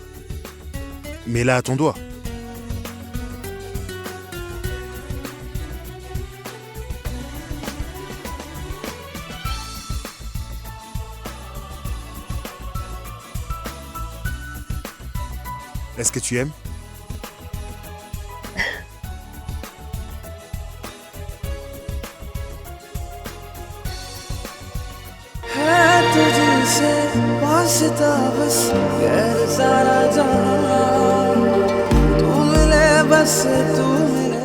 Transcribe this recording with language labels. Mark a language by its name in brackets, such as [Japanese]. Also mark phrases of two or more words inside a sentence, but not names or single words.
[French] Mets-la à ton doigt. Est-ce que tu aimes? [Hindi] तुझसे वास्ता बस गैर सारा जहां तू मिले बस तू मिले